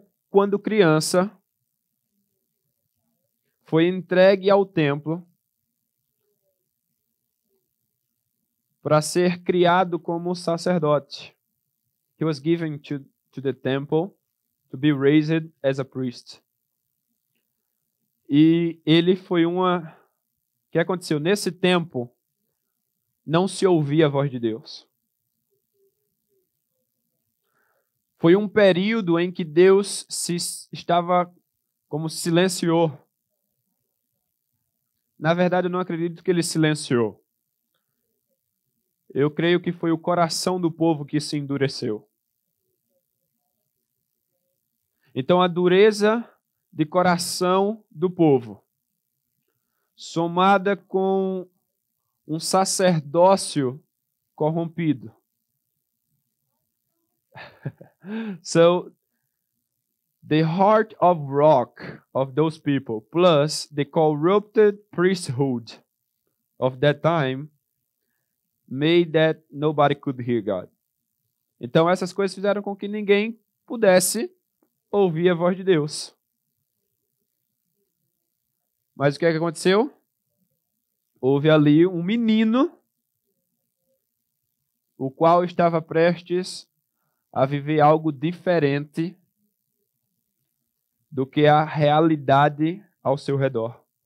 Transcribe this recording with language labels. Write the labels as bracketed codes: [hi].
[pt] quando criança, foi entregue ao templo para ser criado como sacerdote. [en] He was given to the temple to be raised as a priest. [pt] E ele foi O que aconteceu? Nesse tempo, não se ouvia a voz de Deus. Foi um período em que Deus estava como silenciou. Na verdade, eu não acredito que ele silenciou. Eu creio que foi o coração do povo que se endureceu. Então, a dureza de coração do povo, somada com um sacerdócio corrompido. [en] So, the heart of rock of those people, plus the corrupted priesthood of that time, made that nobody could hear God. [pt] Então essas coisas fizeram com que ninguém pudesse ouvir a voz de Deus. Mas o que é que aconteceu? Houve ali um menino, o qual estava prestes a viver algo diferente do que a realidade ao seu redor.